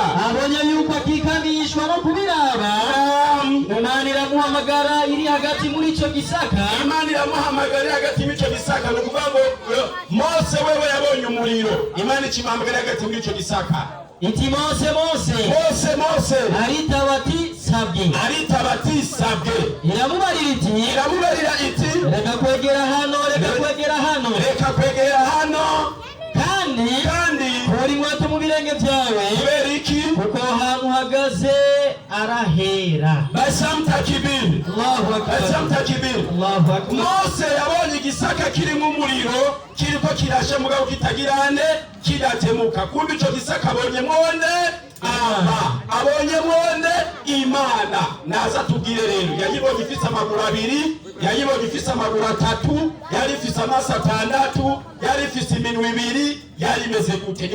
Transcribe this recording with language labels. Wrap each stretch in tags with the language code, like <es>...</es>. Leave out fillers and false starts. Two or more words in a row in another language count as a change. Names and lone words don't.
<rn>Abonye yuko akikamishwa no kubiraba. Imana iramuhamagara iri hagati muri ico gisaka. Imana iramuhamagara hagati muri ico gisaka nukuvuga ngo Mose wewe yabonye umuriro. Imana ikimuhamagara hagati muri ico gisaka. Iti Mose. Aritaba ati sabwe. Iramubarira iti. Reka kwegera hano. Kandi kora inkweto mu birenge byawe. Kubera iki? Kuko ahantu uhagaze arahera. Basamtakibir.</rn> <ar>الله أكبر.</ar> <rn>Mose yabonye igisaka kirimo umuriro kiriko kirashe mugabo kitagirane kidatemuka. Kumbe ico gisaka abonye mwone abonye mwone Imana. Naza tubwire rero yayibonye ifise amaguru abiri, yayibonye ifise amaguru atatu, yari ifise amaso atandatu, yari ifise iminwe ibiri, yari imeze gute?</rn>